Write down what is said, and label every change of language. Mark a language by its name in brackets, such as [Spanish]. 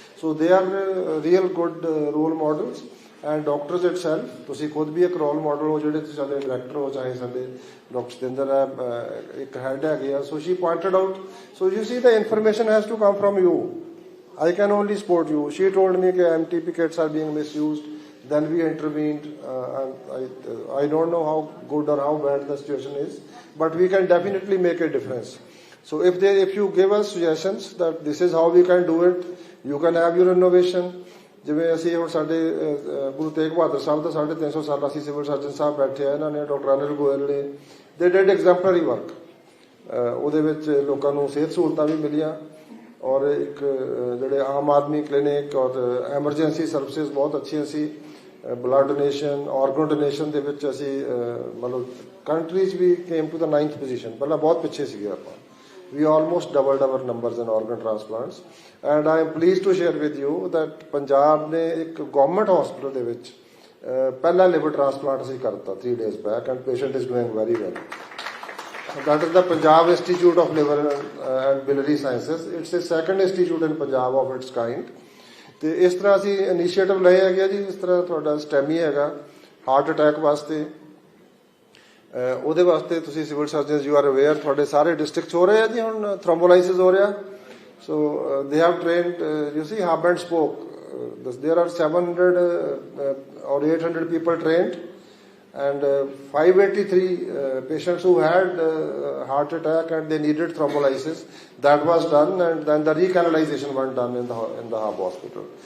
[English] So they are real good role models. And doctors itself, [Punjabi] ਤੁਸੀਂ ਖੁਦ ਵੀ ਇੱਕ role model ਹੋ, ਜਿਹੜੇ ਤੁਸੀਂ ਸਾਡੇ ਡਾਇਰੈਕਟਰ ਹੋ, ਚਾਹੇ ਸਾਡੇ ਡਾਕਟਰ ਸਤਿੰਦਰ ਹੈ, ਇੱਕ ਹੈਡ ਹੈਗੇ ਆ। [English] So she pointed out, so you see the information has to come from you. I can only support you. She told me that MTP kits are being misused. Then we intervened. And I don't know how good or how bad the situation is, but we can definitely make a difference. So if you give us suggestions that this is how we can do it, you can have your innovation. [Punjabi] ਜਿਵੇਂ ਅਸੀਂ ਹੁਣ ਸਾਡੇ ਗੁਰੂ ਤੇਗ ਬਹਾਦਰ ਸਾਹਿਬ ਦਾ 350 ਸਾਲਾ ਸੀ civil surgeon ਸਾਹਿਬ ਬੈਠੇ ਆ, ਇਹਨਾਂ ਨੇ doctor Anil Goyal ਨੇ, [English] they did exemplary work. [Punjabi] ਉਹਦੇ ਵਿੱਚ ਲੋਕਾਂ ਨੂੰ ਸਿਹਤ ਸਹੂਲਤਾਂ ਵੀ ਮਿਲੀਆਂ ਔਰ ਇੱਕ ਜਿਹੜੇ ਆਮ ਆਦਮੀ ਕਲੀਨਿਕ ਔਰ ਐਮਰਜੈਂਸੀ ਸਰਵਿਸਿਜ਼ ਬਹੁਤ ਅੱਛੀਆਂ ਸੀ। ਬਲੱਡ ਡੋਨੇਸ਼ਨ, ਆਰਗਨ ਡੋਨੇਸ਼ਨ ਦੇ ਵਿੱਚ ਅਸੀਂ ਮਤਲਬ ਕੰਟਰੀ 'ਚ ਵੀ [English] came to the 9th position, [Punjabi] ਪਹਿਲਾਂ ਬਹੁਤ ਪਿੱਛੇ ਸੀਗੇ ਆਪਾਂ। [English] We almost doubled our numbers in organ transplants, and I am pleased to share with you that Punjab [Hindi] ने एक [English] government hospital [Punjabi] ਦੇ ਵਿੱਚ ਪਹਿਲਾ [English] liver transplant [Punjabi] ਅਸੀਂ ਕਰਤਾ [English] 3 days back, and patient is doing very well. That is the Punjab Institute of Liver and Biliary Sciences. It's the second institute in Punjab of its kind. [Punjabi] ਤੇ ਇਸ ਤਰ੍ਹਾਂ ਅਸੀਂ initiative ਲਏ ਹੈਗੇ ਜੀ। ਇਸ ਤਰ੍ਹਾਂ ਤੁਹਾਡਾ STEMI ਹੈਗਾ ਹਾਰਟ ਅਟੈਕ ਵਾਸਤੇ, ਉਹਦੇ ਵਾਸਤੇ ਤੁਸੀਂ civil surgeons [English] you are aware [Punjabi] ਤੁਹਾਡੇ ਸਾਰੇ ਡਿਸਟ੍ਰਿਕਟ 'ਚ ਹੋ ਰਹੇ ਆ ਜੀ ਹੁਣ ਥ੍ਰੋਮਬੋਲਾਈਸਿਸ ਹੋ ਰਿਹਾ। [English] So they have trained you see hub and spoke, there are 700 or 800 people trained, and 583 patients who had heart attack and they needed thrombolysis, that was done, and then the recanalization was done in the hub hospital.